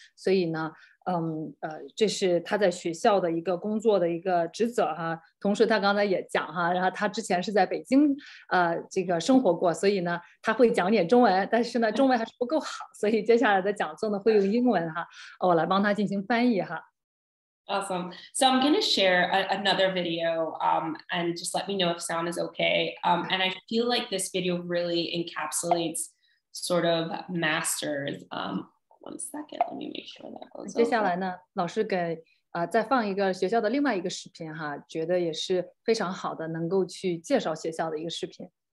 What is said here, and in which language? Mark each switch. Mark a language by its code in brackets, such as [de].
[zh] 所以呢，这是他在学校的一个工作的一个职责哈。同时他刚才也讲哈，然后他之前是在北京这个生活过，所以呢他会讲点中文，但是呢中文还是不够好，所以接下来的讲座呢会用英文哈，我来帮他进行翻译哈。 [en] Awesome. So I'm going to share another video and just let me know if sound is okay. And I feel like this video really encapsulates sort of masters. One second, let me make sure that goes. [zh] 接下来呢，老师给再放一个学校的另外一个视频哈，觉得也是非常好的，能够去介绍学校的一个视频。